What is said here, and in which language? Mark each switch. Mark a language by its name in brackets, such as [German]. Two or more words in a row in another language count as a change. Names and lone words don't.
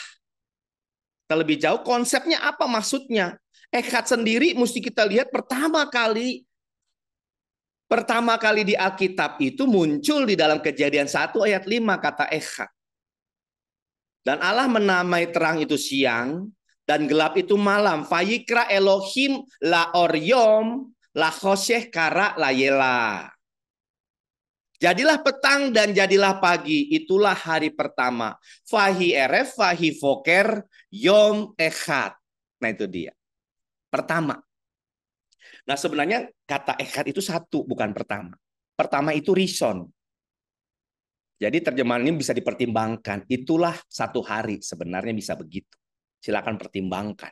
[Indonesian] Terlebih jauh konsepnya apa maksudnya? Echad sendiri mesti kita lihat pertama kali di Alkitab itu muncul di dalam Kejadian 1 ayat 5 kata echad. Dan Allah menamai terang itu siang dan gelap itu malam. [Hebrew] ויקרא אלהים לאור יום לחשך קרא לילה. [Indonesian] Jadilah petang dan jadilah pagi, itulah hari pertama. [Hebrew] ויהי ערב ויהי בקר, יום אחד. [Indonesian] Nah itu dia. Pertama. Nah sebenarnya kata echad itu satu, bukan pertama. Pertama itu rison. Jadi terjemahan ini bisa dipertimbangkan. Itulah satu hari, sebenarnya bisa begitu. Silakan pertimbangkan.